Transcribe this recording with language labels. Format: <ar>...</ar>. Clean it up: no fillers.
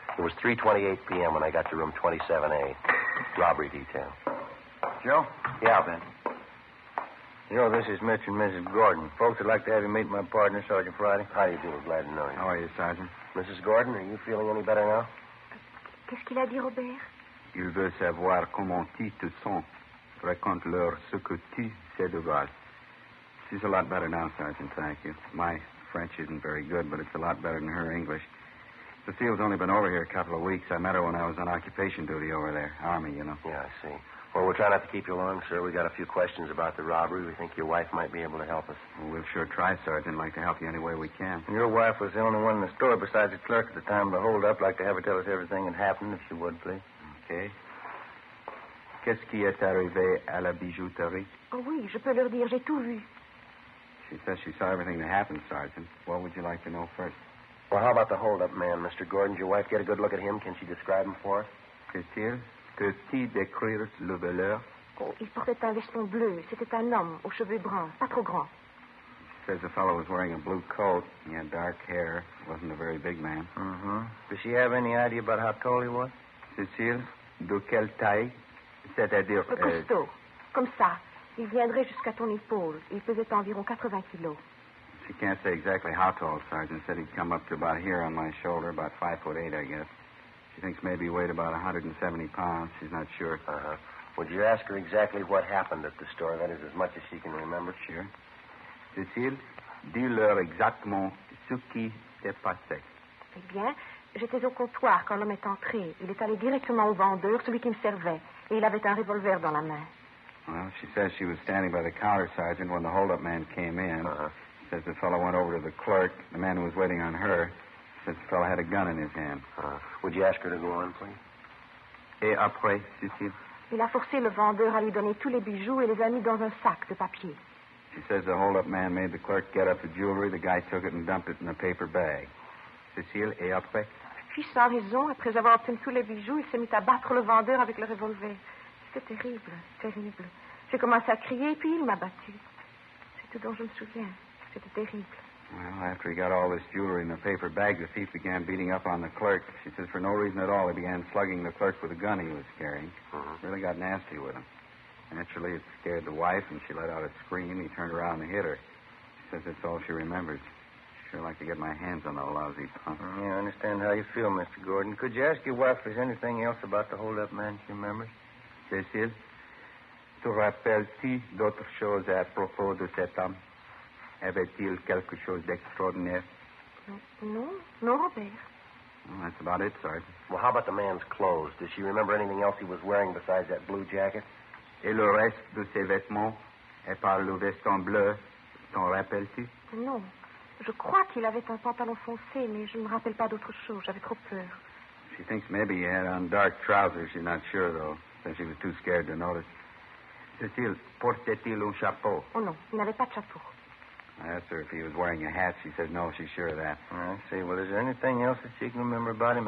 <en>It was 3:28 p.m. when I got to room 27A. Robbery detail. Joe? Yeah, Ben. You know, this is Mr. and Mrs. Gordon. Folks would like to have you meet my partner, Sergeant Friday. How do you do? Glad to know you. How are you, Sergeant? Mrs. Gordon, are you feeling any better now?</en> <fr>Qu'est-ce qu'il a dit, Robert? Il veut savoir comment tu te sens. Raconte-leur ce que tu sais de base.</fr> <en>She's a lot better now, Sergeant, thank you. My French isn't very good, but it's a lot better than her English. Cecile's only been over here a couple of weeks. I met her when I was on occupation duty over there. Army, you know. Yeah, I see. Well, we'll try not to keep you long, sir. We got a few questions about the robbery. We think your wife might be able to help us. Well, we'll sure try, Sergeant. Like to help you any way we can. Your wife was the only one in the store besides the clerk at the time of the hold-up. Like to have her tell us everything that happened, if she would, please. Okay.</en> <fr>Qu'est-ce qui est arrivé à la bijouterie? Oh, oui, je peux leur dire, j'ai tout vu.</fr> <en>She says she saw everything that happened, Sergeant. What would you like to know first? Well, how about the hold-up man, Mr. Gordon? Did your wife get a good look at him? Can she describe him for us?</en> <fr>Qu'est-il? Peux-tu décrire le voleur? Oh, il portait un veston bleu. C'était un homme aux cheveux bruns, pas trop grands.</fr> <en>She says the fellow was wearing a blue coat. He had dark hair. Wasn't a very big man. Mm-hmm. Does she have any idea about how tall he was?</en> <fr>Cécile, de quelle taille? C'est-à-dire... Costaud. Comme ça. Il viendrait jusqu'à ton épaule. Il pesait environ 80 kilos.</fr> <en>She can't say exactly how tall, Sergeant. Said he'd come up to about here on my shoulder, about 5'8", I guess. She thinks maybe he weighed about 170 pounds. She's not sure. Uh-huh. Would you ask her exactly what happened at the store? That is, as much as she can remember. Sure.</en> <fr>Cécile, dis-leur exactement ce qui s'est passé. Eh bien, j'étais au comptoir quand l'homme est entré. Il est allé directement au vendeur, celui qui me servait. Et il avait un revolver dans la main.</fr> <en>Well, she says she was standing by the counter, Sergeant, when the hold-up man came in. Uh-huh. Says the fellow went over to the clerk, the man who was waiting on her. Says the fellow had a gun in his hand. Would you ask her to go on, please?</en> <fr>Et après, Cécile? Il a forcé le vendeur à lui donner tous les bijoux et les a mis dans un sac de papier.</fr> <en>She says the hold-up man made the clerk get up the jewelry. The guy took it and dumped it in a paper bag.</en> <fr>Cécile, et après? Puis, sans raison, après avoir obtenu tous les bijoux, il s'est mis à battre le vendeur avec le revolver. C'était terrible, terrible. J'ai commencé à crier, puis il m'a battu. C'est tout dont je me souviens. C'était terrible.</fr> <en>Well, after he got all this jewelry in a paper bag, the thief began beating up on the clerk. She says for no reason at all, he began slugging the clerk with a gun he was carrying. Really got nasty with him. Naturally, it scared the wife, and she let out a scream. He turned around and hit her. She says that's all she remembers. Sure like to get my hands on that lousy punk. Yeah, I understand how you feel, Mr. Gordon. Could you ask your wife if there's anything else about the hold-up man she remembers?</en> <fr>Cécile, te rappelles-tu d'autres choses à propos de cet homme? Avait-il quelque chose d'extraordinaire? Non, non, Robert.</fr> <en>Well, that's about it, Sergeant. Well, how about the man's clothes? Does she remember anything else he was wearing besides that blue jacket?</en> <fr>Et le reste de ses vêtements, et par le veston bleu, t'en rappelles-tu? Non. Je crois qu'il avait un pantalon foncé, mais je ne me rappelle pas d'autre chose. J'avais trop peur.</fr> <en>She thinks maybe he had on dark trousers. She's not sure, though, since she was too scared to notice.</en> <fr>Cécile, portait-il un chapeau? Oh non, il n'avait pas de chapeau.</fr> <en>I asked her if he was wearing a hat. She said no, she's sure of that. I see. Well, is there anything else that she can remember about him?</en>